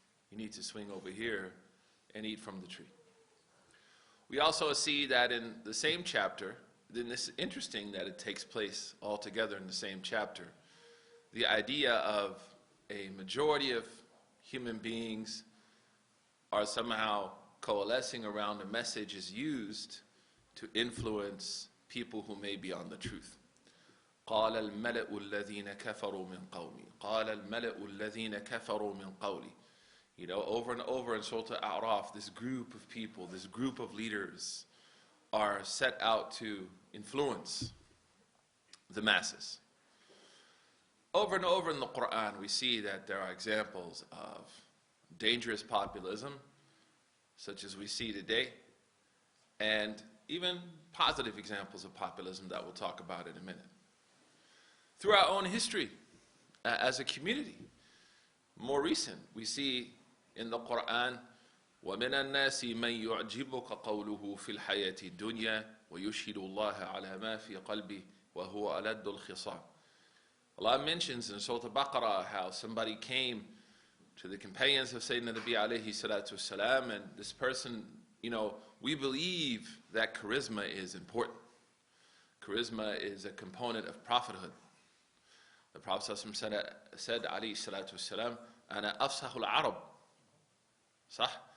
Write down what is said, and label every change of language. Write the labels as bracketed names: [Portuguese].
[English] You need to swing over here and eat from the tree. We also see that in the same chapter, then this is interesting that it takes place all together in the same chapter. The idea of a majority of human beings are somehow coalescing around a message is used to influence people who may be on the truth. [Arabic] قال الملأ الذين كفروا من قومي قال الملأ الذين كفروا من قولي. [English] You know, over and over in Surah Al-A'raf, this group of people, this group of leaders are set out to influence the masses. Over and over in the Quran, we see that there are examples of dangerous populism, such as we see today, and even positive examples of populism that we'll talk about in a minute. Through our own history, as a community, more recent, we see in the Quran, [Arabic] وَمِنَ النَّاسِ مَنْ يُعْجِبُكَ قَوْلُهُ فِي الْحَيَاةِ الدُّنْيَا وَيُشْهِدُ اللَّهَ عَلَى مَا فِي قَلْبِهِ وَهُوَ أَلَدُّ الْخِصَامِ. [English] Allah mentions in Surah Al-Baqarah how somebody came to the companions of Sayyidina Nabi alayhi salatu wasalam, and this person, you know, we believe that charisma is important. Charisma is a component of prophethood. The Prophet said alayhi salatu wasalam, [Arabic] أَنَا أَفْصَحُ الْعَرَبِ. [English] Sah?